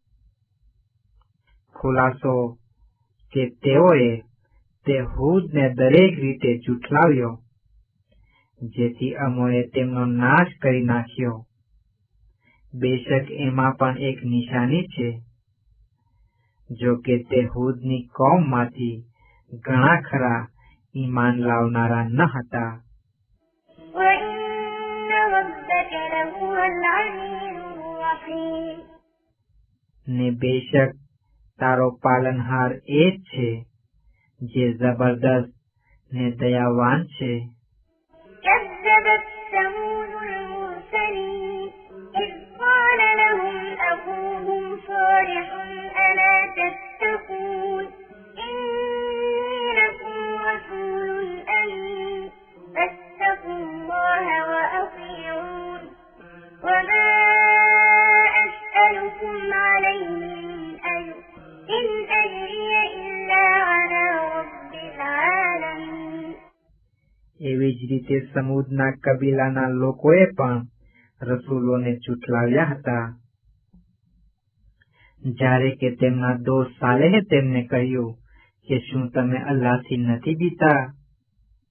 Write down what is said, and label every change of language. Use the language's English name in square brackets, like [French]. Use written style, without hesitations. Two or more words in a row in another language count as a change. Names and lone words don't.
[Gujarati] ખુલાસો કે તેઓએ તે હૂદને દરેક રીતે જુઠલાવ્યો, જેથી અમોએ તેમનો નાશ કરી નાખ્યો. બેશક એમાં પણ એક નિશાની છે, જો કે તે હૂદની કૌમમાંથી ઘણા ખરા ઈમાન લાવનારા ન હતા. [Arabic] وإن ربك لهو العزيز الرحيم [Gujarati] ને બેશક તારો પાલનહાર એ જ છે જે જબરદસ્ત ને દયાવાન છે. [Arabic] كذبت ثمود المرسلين إذ قال لهم أخوهم صالح ألا تتقون إني لكم رسول أمين فاتقوا الله وأطيعون وما أسألكم عليه من أجر إن أجري إلا على رب العالمين [Gujarati] એવી જ રીતે સમૂદના કબીલાના લોકોએ પણ રસૂલોને જુઠલાવ્યા હતા. જ્યારે કે તેમના દોસ્ત સાલેહે તેમને કહ્યું કે શું તમે અલ્લાહથી નથી બીતા?